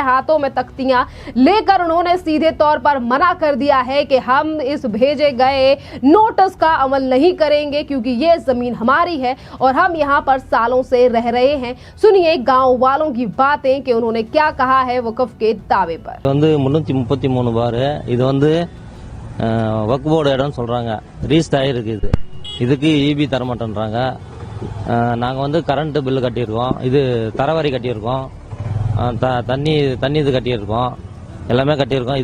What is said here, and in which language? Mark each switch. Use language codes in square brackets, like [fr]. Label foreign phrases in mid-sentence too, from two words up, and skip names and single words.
[hi] हाथों में तख्तियां लेकर उन्होंने सीधे तौर पर मना कर दिया है कि हम इस भेजे गए नोटिस का अमल नहीं करेंगे क्योंकि ये जमीन हमारी है और हम यहाँ पर सालों से रह रहे हैं। सुनिए गांव वालों की बातें कि उन्होंने क्या कहा है वक्फ के दावे पर। [ta] 333 பார் இது வக்ஃப் போர்டு இடம் சொல்றாங்க, ரீஸ்ட் ஆயிருக்கு. இதுக்கு ஈபி தர மாட்டேன்றாங்க. நாங்க [en] current bill [ta] கட்டியிருக்கோம், இது தரவரி கட்டியிருக்கோம், தண்ணி இது கட்டியிருக்கோம், எல்லாமே கட்டியிருக்கோம்.